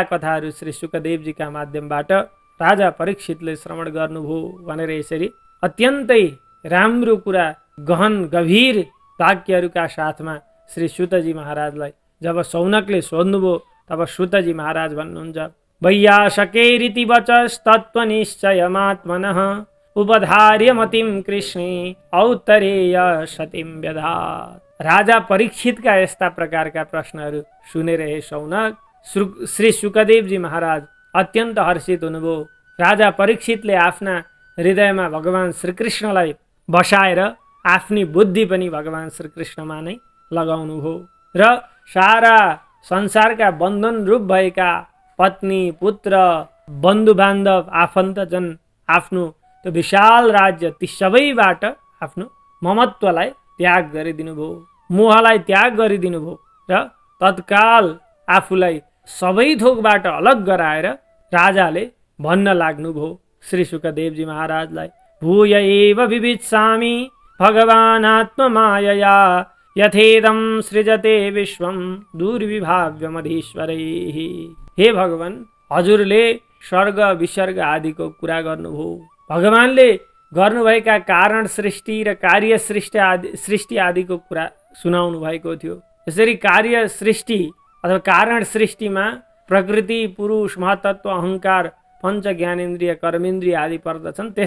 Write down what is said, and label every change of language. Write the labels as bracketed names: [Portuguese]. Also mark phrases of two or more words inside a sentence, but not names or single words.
[Nepali] कथाहरू श्री शुकदेवजीका माध्यमबाट राजा परीक्षितले श्रवण गर्नुभयो भनेर यसरी अत्यन्तै राम्रो कुरा गहन गभीर वाक्यहरूका साथमा श्री सुतजी महाराजलाई जब शौनकले सोध्नुभयो तब सुतजी महाराज भन्नुहुन्छ, [Sanskrit] वैयासकेरिति वचस्तत्त्वनिश्चयमात्मनः उपधार्य मतिं कृष्णे औत्तरेय सतिं व्यधात्। [Nepali] राजा परीक्षितका यस्ता प्रकारका प्रश्नहरू सुनेर हे शौनक श्री शुकदेवजी महाराज अत्यन्त हर्षित हुनुभयो। राजा परीक्षितले आफ्ना हृदयमा भगवान श्रीकृष्णलाई बसाएर आफ्नी बुद्धि पनि भगवान श्रीकृष्णमा नै लगाउनुभयो र सारा संसारका बन्धन रूप भएका पत्नी, पुत्र, बन्धु बान्धव, आफन्तजन, आफ्नो त्यो विशाल राज्य ती सबैबाट आफ्नो ममत्वलाई त्याग गरिदिनु भयो, मोहलाई त्याग गरिदिनु भयो र तत्काल आफूलाई सबै थोकबाट अलग गराएर राजाले भन्न लाग्नुभयो श्री शुकदेवजी महाराजलाई, [Sanskrit] भूय एव विवित्सामि भगवानात्ममायया यथेदं सृजते विश्वं दुर्विभाव्यमधीश्वरैः। [Nepali] हे भगवान, हजुरले स्वर्ग विसर्ग आदिको कुरा गर्नुभयो, भगवानले गर्नुभएका कारण सृष्टि र कार्य सृष्टि आदिको कुरा सुनाउनु भएको थियो। यसरी कार्य सृष्टि अथवा कारण सृष्टिमा प्रकृति, पुरुष, महतत्व, अहङ्कार, पञ्च ज्ञानेन्द्रिय, कर्मेन्द्रिय आदि पर्दछन्।